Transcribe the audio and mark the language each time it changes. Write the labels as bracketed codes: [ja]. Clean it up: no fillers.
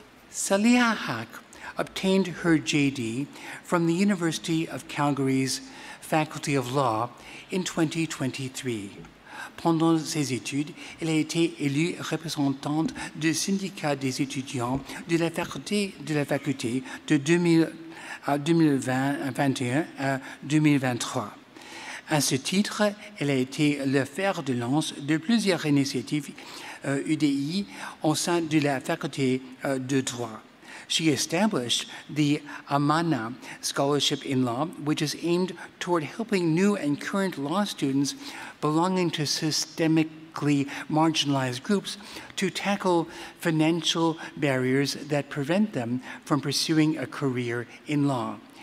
[en] Saliha Haq obtained her JD from the University of Calgary's Faculty of Law in 2023. [fr] Pendant ses études, elle a été élue représentante du syndicat des étudiants de la faculté de 2021 à 2023. À ce titre, elle a été le fer de lance de plusieurs initiatives UDI au sein de la faculté de droit. [en] She established the Amana Scholarship in Law, which is aimed toward helping new and current law students belonging to systemically marginalized groups to tackle financial barriers that prevent them from pursuing a career in law.